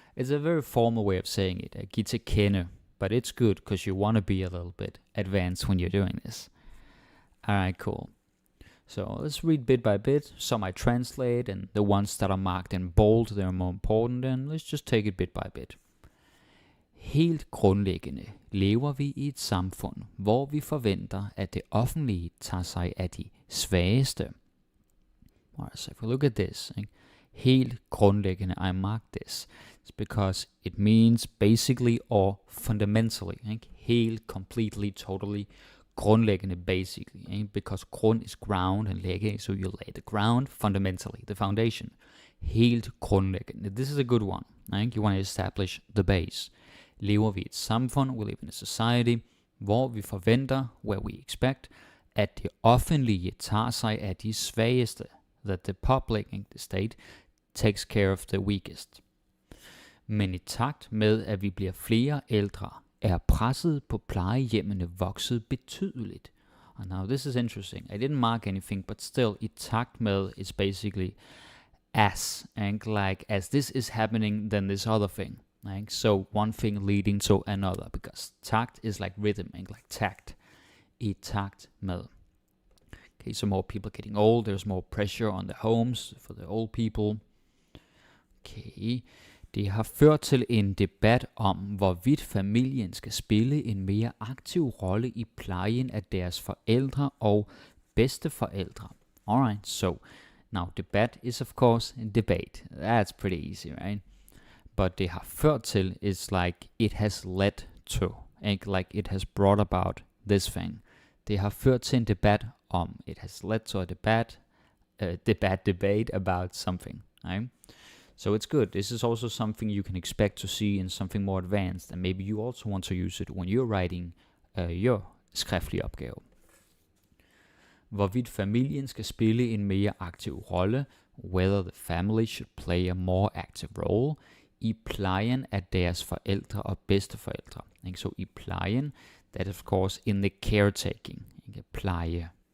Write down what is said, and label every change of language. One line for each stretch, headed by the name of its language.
English: It's a very formal way of saying it.
Danish: Giv til kende.
English: But it's good because you want to be a little bit advanced when you're doing this. Alright, cool. So let's read bit by bit. Some I translate, and the ones that are marked in bold, they're more important, and let's just take it bit by bit.
Danish: Helt grundlæggende lever vi i et samfund, hvor vi forventer, at det offentlige tager sig af de svageste.
English: Alright, so if we look at this,
Danish: helt grundlæggende,
English: I mark this. It's because it means basically or fundamentally. Helt, completely, totally, grundlæggende, basically. Because grund is ground and lægge, so you lay the ground, fundamentally, the foundation.
Danish: Helt grundlæggende.
English: This is a good one. You want to establish the base.
Danish: Lever vi i et samfund,
English: we live in a society,
Danish: hvor vi forventer,
English: where we expect,
Danish: at det offentlige tager sig af de svageste,
English: that the public, the state, takes care of the weakest.
Danish: Men i takt med, at vi bliver flere ældre, er presset på plejehjemmene vokset betydeligt.
English: And now this is interesting. I didn't mark anything, but still,
Danish: i takt med
English: is basically as, and like as this is happening, then this other thing. Like, so one thing leading to another, because takt is like rhythm, and like tact.
Danish: I takt med.
English: Okay, so more people getting old, there's more pressure on the homes for the old people.
Danish: Okay, det har ført til en debat om, hvorvidt familien skal spille en mere aktiv rolle i plejen af deres forældre og bedsteforældre.
English: Alright, so now debat is of course a debate. That's pretty easy, right? But
Danish: det har ført til
English: is like it has led to, like it has brought about this thing.
Danish: Det har ført til en debat om,
English: it has led to a debate about something, right? So it's good. This is also something you can expect to see in something more advanced, and maybe you also want to use it when you're writing your
Danish: skriftlige opgave. Hvorvidt familien skal spille en mere aktiv rolle,
English: whether the family should play a more active role,
Danish: i plejen af deres forældre og bedsteforældre.
English: So
Danish: i plejen,
English: that of course in the caretaking, pleje.